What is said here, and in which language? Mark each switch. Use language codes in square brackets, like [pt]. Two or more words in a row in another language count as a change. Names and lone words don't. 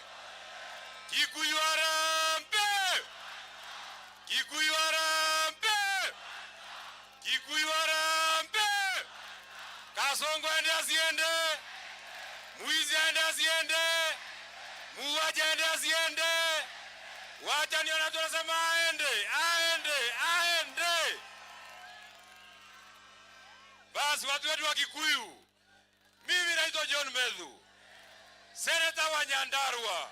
[sw] Kikuyu harambee! Kikuyu harambee! Kikuyu harambee! Kasongo ende asiende! Muizi ende asiende! Muuaji ende asiende! Wacha niona tunasema aende! Basi watu wetu wa Kikuyu, mimi naitwa John Methu, seneta wa Nyandarua.